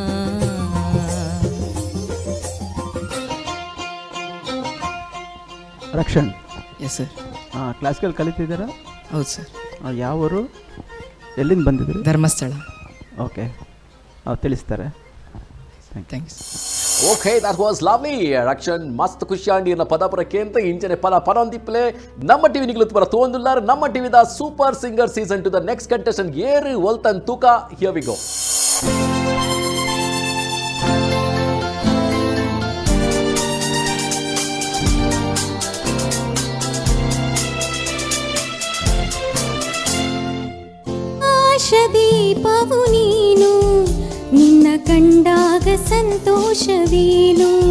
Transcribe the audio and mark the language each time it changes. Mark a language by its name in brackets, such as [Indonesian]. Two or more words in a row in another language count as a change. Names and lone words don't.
[Kannada] ರಕ್ಷಣ್, [English] yes sir. [Kannada] ಕ್ಲಾಸಿಕಲ್ ಕಲಿತಿದ್ದೀರಾ? ಹೌದು ಸರ್. ಯಾವ ಊರು, ಎಲ್ಲಿಂದ ಬಂದಿದ್ದೀರಿ? ಧರ್ಮಸ್ಥಳ. ಓಕೆ, ತಿಳಿಸ್ತಾರೆ. ಥ್ಯಾಂಕ್ಸ್. ಓಕೆ, [English] that was lovely. [Tulu] ರಕ್ಷಣ್ ಮಸ್ತ್ ಖುಷಿಯಾಂಡಿನ ಪದಪುರಕ್ಕೆ ಅಂತ ಇಂಚನೆ ಪದ ಪನೊಂದಿಪ್ಪಲೆ ನಮ್ಮ ಟಿವಿ ನಿಗ್ಲತ್ತು ಬರ ತೋಂದುಲ್ಲಾರ ನಮ್ಮ ಟಿವಿದ ಸೂಪರ್ ಸಿಂಗರ್ ಸೀಸನ್ 2 ದ [English] next contestant [Tulu] ಏರು ಒಲ್ತನ್ ತೂಕ. [English] here we go. [Kannada] ದೀಪವು ನೀನು, ನಿನ್ನ ಕಂಡಾಗ ಸಂತೋಷವೇನು.